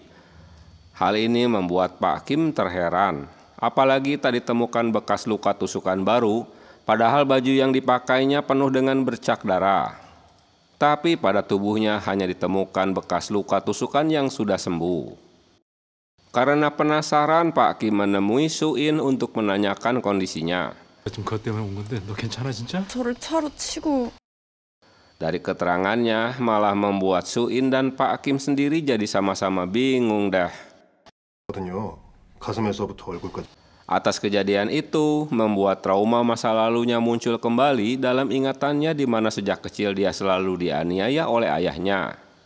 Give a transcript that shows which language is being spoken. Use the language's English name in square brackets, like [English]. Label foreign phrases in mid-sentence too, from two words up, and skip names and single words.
[Indonesian] Hal ini membuat Pak Kim terheran, apalagi tak ditemukan bekas luka tusukan baru, padahal baju yang dipakainya penuh dengan bercak darah. Tapi pada tubuhnya hanya ditemukan bekas luka tusukan yang sudah sembuh. Karena penasaran, Pak Kim menemui Soo-in untuk menanyakan kondisinya. [Korean] 저를 차로 치고 [Indonesian] Dari keterangannya malah membuat Soo-in dan Pak Kim sendiri jadi sama-sama bingung dah. Atas kejadian itu membuat trauma masa lalunya muncul kembali dalam ingatannya di mana sejak kecil dia selalu dianiaya oleh ayahnya.